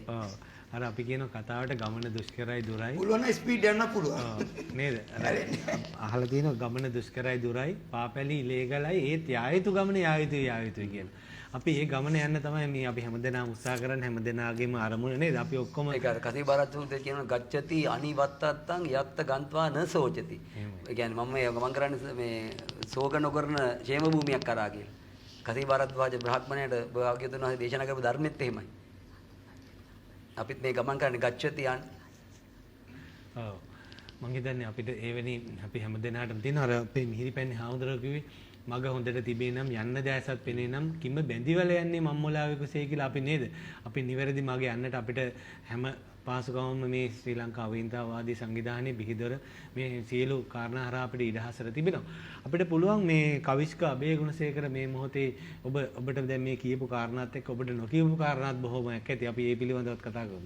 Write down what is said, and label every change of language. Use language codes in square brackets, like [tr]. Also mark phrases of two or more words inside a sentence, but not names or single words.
[si] ඔව් අර අපි කියන කතාවට ගමන දුෂ්කරයි දුරයි පුළුවන් නම් ස්පීඩ් යන්න පුළුවන් නේද අහලා තියෙනවා ගමන දුෂ්කරයි දුරයි පාපැලි ඉලේගලයි ඒත් යා යුතු ගමන යා යුතුයි කියලා අපි මේ ගමන යන්න තමයි මේ අපි හැමදෙනාම උත්සාහ කරන්නේ හැමදෙනාගේම අරමුණ නේද අපි ඔක්කොම ඒක අර කතිබාරත් උන්ට කියන [pi] ගච්ඡති අනිවත්තත්තං යත්ත ගන්්වා න සෝචති [si] ඒ කියන්නේ මම මේ ගමන් කරන්නේ මේ ශෝක නොකරන ക്ഷേම භූමියක් කරා කියලා කතිබාරත් වාජ බ්‍රහ්මණයට භාග්‍යවතුන් වහන්සේ දේශනා කරපු ධර්මෙත් එහෙමයි අපිත් මේ ගමන් කරන්නේ ගච්ඡති යන් ඔව් මම හිතන්නේ අපිට එවැනි අපි හැමදෙනාටම තියෙන අර අපේ මිහිරිපැන්නේ හාමුදුරුවෝ කිව්වේ මග හොඳට තිබේ නම් යන්න දැසත් පෙනේ නම් කිම බැඳිවල යන්නේ මම්මොලාවේ කුසේ කියලා අපි නේද අපි නිවැරදි මග යන්නට අපිට හැම පාසුකමම මේ ශ්‍රී ලංකා අවහිංසාවාදී සංවිධානයේ බිහිදොර මේ සියලු කාරණා හරහා අපිට ඉඩහසර තිබෙනවා අපිට පුළුවන් මේ කවිස්ක අබේ ගුණසේකර මේ මොහොතේ ඔබට දැන් මේ කියපු කාරණාත් එක්ක ඔබට නොකියපු කාරණාත් බොහෝමයක් ඇති අපි ඒ පිළිබඳවත් කතා කරමු